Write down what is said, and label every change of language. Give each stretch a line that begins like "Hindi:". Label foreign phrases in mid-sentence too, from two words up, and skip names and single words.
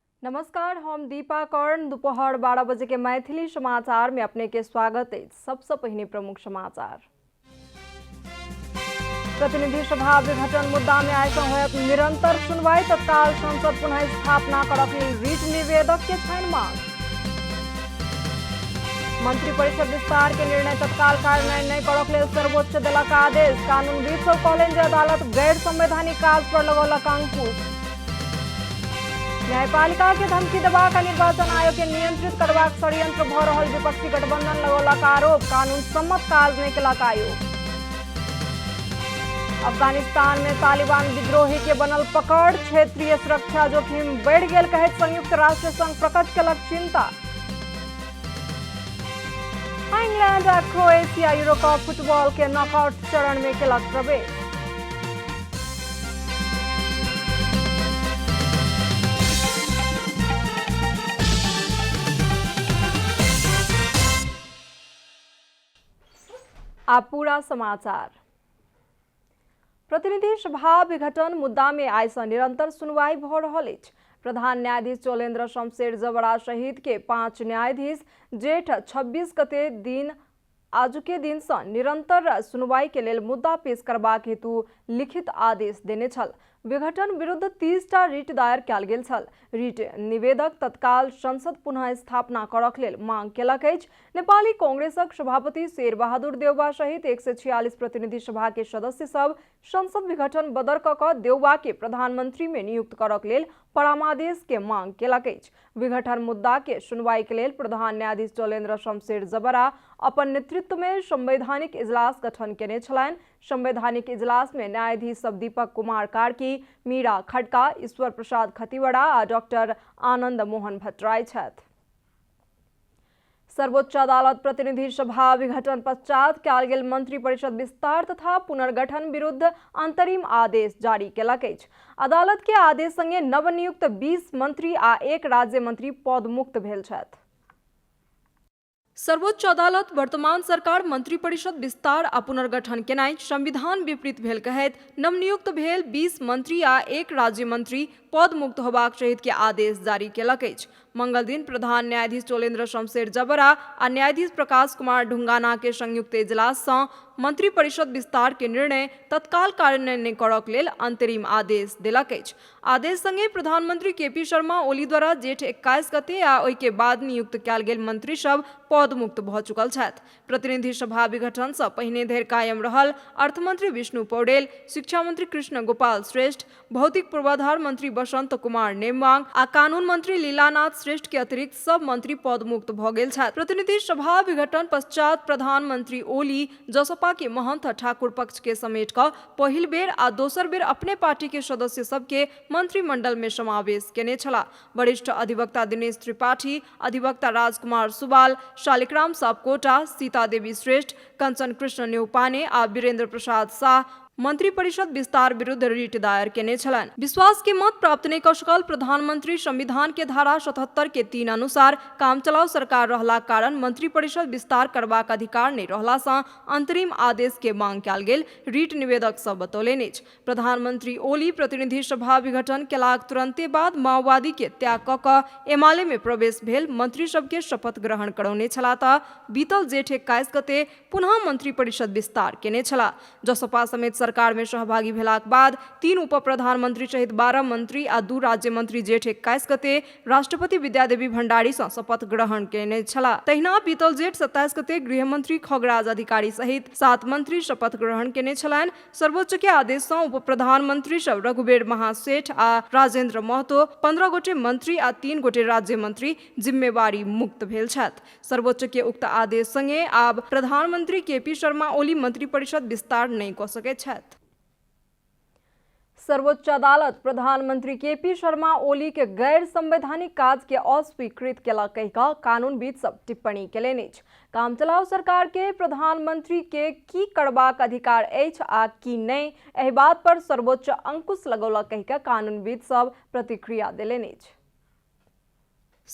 Maithili: नमस्कार, हम दीपा कर्ण। दोपहर 12 बजे के मैथिली समाचार में अपने के स्वागत है। सबसे पहले प्रमुख समाचार। प्रतिनिधि सभा विघटन मुद्दा में आयसं होयत निरंतर सुनवाई। तत्काल संसद पुनः स्थापना करक लेल रीट निवेदक के छैन मांग। मंत्रिपरिषद विस्तार के निर्णय तत्काल कार्यान्वयन नहीं करक लेल सर्वोच्च देलक आदेश। कानूनविद सब कहलनि जे अदालत गैर संवैधानिक काज पर लगौलक अंकुश। न्यायपालिका के धमकी देबाक निर्वाचन आयोग के नियंत्रित करबाक षड्यंत्र भ रहल विपक्षी गठबंधन लगौलक आरोप। कानून सम्मत काज नहीं केलक आयोग। अफगानिस्तान में तालिबान विद्रोही के बनल पकड़। क्षेत्रीय सुरक्षा जोखिम बढ़ गेल कहैत संयुक्त राष्ट्र संघ प्रकट केलक चिंता। इंग्लैंड आ क्रोएशिया यूरो कप फुटबॉल के नॉकआउट चरण में केलक प्रवेश। अब पूरा समाचार। प्रतिनिधि सभा विघटन मुद्दा में आइसँ निरंतर सुनवाई भ रहल अछि। प्रधान न्यायाधीश चोलेन्द्र शमशेर जबरा सहित के 5 न्यायाधीश जेठ 26 गते दिन आजुके दिन से निरंतर सुनवाई के लेल मुद्दा पेश करबाक हेतु लिखित आदेश देने छल। विघटन विरुद्ध 30 टा रीट दायर कयल गेल छल। रीट निवेदक तत्काल संसद पुनः स्थापना करक लेल मांग केलक अछि। नेपाली कांग्रेसक सभापति शेर बहादुर देउबा सहित 146 प्रतिनिधि सभा के सदस्य सब संसद विघटन बदर क देउबा के प्रधानमंत्री में नियुक्त करक लेल परामादेश के मांग केलक अछि। विघटन मुद्दा के सुनवाई के लेल प्रधान न्यायाधीश चोलेन्द्र शमशेर जबरा अपन नेतृत्व में संवैधानिक इजलास गठन केने छलनि। संवैधानिक इजलास में न्यायाधीश सब दीपक कुमार कार्की, मीरा खड़का, ईश्वर प्रसाद खतिवड़ा आ डॉक्टर आनंद मोहन भट्टराई छथि। सर्वोच्च अदालत प्रतिनिधि सभा विघटन पश्चात कयल गेल मंत्रिपरिषद विस्तार तथा पुनर्गठन विरुद्ध अंतरिम आदेश जारी केलक अछि। अदालत के आदेश संगे नवनियुक्त 20 मंत्री आ 1 राज्य मंत्री पदमुक्त भेल छथि। सर्वोच्च अदालत वर्तमान सरकार मंत्रिपरिषद विस्तार आ पुनर्गठन केनाई संविधान विपरीत भेल कहैत नवनियुक्त भेल 20 मंत्री आ 1 राज्य मंत्री पद मुक्त होबाक सहित के आदेश जारी केलक अछि। मंगल दिन प्रधान न्यायाधीश चोलेन्द्र शमशेर जबरा आ न्यायाधीश प्रकाश कुमार ढुंगाना के संयुक्त इजलास से मंत्रिपरिषद विस्तार के निर्णय तत्काल कार्यान्वयन करक लेल अंतरिम आदेश देलक अछि। आदेश संगे प्रधानमंत्री केपी शर्मा ओली द्वारा जेठ 21 गते आ ओहि के बाद नियुक्त कयल गेल मंत्री सब पद मुक्त भ चुकल छथि। प्रतिनिधि सभा विघटन से पहिने धरि कायम रहल अर्थमंत्री विष्णु पौडेल, शिक्षा मंत्री कृष्ण गोपाल श्रेष्ठ, भौतिक पूर्वाधार मंत्री बसंत कुमार नेमवांग आ कानून मंत्री लीलानाथ श्रेष्ठ के अतिरिक्त सब मंत्री पद मुक्त भ गेल छथि। प्रतिनिधि सभा विघटन पश्चात प्रधानमंत्री ओली जसपा के महंत ठाकुर पक्ष के समेट क पहिल बेर आ दोसर बेर अपने पार्टी के सदस्य सबके मंत्रिमंडल में समावेश केने छला। वरिष्ठ अधिवक्ता दिनेश त्रिपाठी, अधिवक्ता राजकुमार सुबाल, शालिग्राम सापकोटा, सीता देवी श्रेष्ठ, कंचन कृष्ण न्यौपाने आ वीरेंद्र प्रसाद शाह मंत्रिपरिषद विस्तार विरुद्ध रीट दायर केने छलनि। विश्वास के मत प्राप्त नहीं क सकल प्रधानमंत्री संविधान के धारा 77 के 3 अनुसार काम चलाओ सरकार रहला कारण मंत्रिपरिषद विस्तार करबाक अधिकार नहीं रहला सँ अंतरिम आदेश के मांग कयल गेल रीट निवेदक सब बतौलनि अछि। प्रधानमंत्री ओली प्रतिनिधि सभा विघटन केलाक तुरंते बाद माओवादी के त्याग क एमाले में प्रवेश भेल मंत्री सबके शपथ ग्रहण करौने छला त बीतल जेठ 21 गते पुनः मंत्रिपरिषद विस्तार केने छला। जसपा समेत सरकार में सहभागी भेलाक बाद 3 उप प्रधानमंत्री सहित 12 मंत्री आ 2 राज्य मंत्री जेठ 21 गते राष्ट्रपति विद्यादेवी भंडारी से शपथ ग्रहण केने छला। तहिना बीतल जेठ 27 गते गृह मंत्री खगराज अधिकारी सहित 7 मंत्री शपथ ग्रहण केने छलनि। सर्वोच्च के आदेश से उप प्रधानमंत्री सब रघुबीर महासेठ आ राजेंद्र महतो, 15 गोटे मंत्री आ 3 गोटे राज्य मंत्री जिम्मेवारी मुक्त भेल छथि। सर्वोच्च के उक्त आदेश संगे आब प्रधानमंत्री केपी शर्मा ओली मंत्रिपरिषद विस्तार नहीं क सकैत छथि। सर्वोच्च अदालत प्रधानमंत्री केपी शर्मा ओली के गैर संवैधानिक काज के अस्वीकृत केलक कहि कऽ कानूनविद सब टिप्पणी केलनि अछि। काम चलाओ सरकार के प्रधानमंत्री के की करबाक अधिकार अछि आ की नहीं, एहि बात पर सर्वोच्च अंकुश लगौलक कहि कऽ कानूनविद सब प्रतिक्रिया देलनि अछि।